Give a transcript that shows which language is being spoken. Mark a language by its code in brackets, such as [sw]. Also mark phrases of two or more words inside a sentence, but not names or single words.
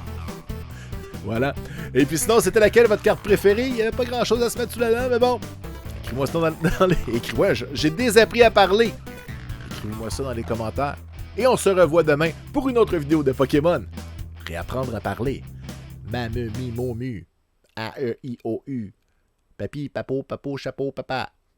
[fr] Voilà. Et puis sinon, c'était laquelle votre carte préférée? Il n'y avait pas grand-chose à se mettre sous la dent, mais bon. Écris-moi ça dans les... Écris-moi, j'ai désappris à parler. Écrivez-moi ça dans les commentaires. Et on se revoit demain pour une autre vidéo de Pokémon. Réapprendre à parler. Mameu, mi, momu. A-E-I-O-U. Papi, papo, papo, chapeau, papa.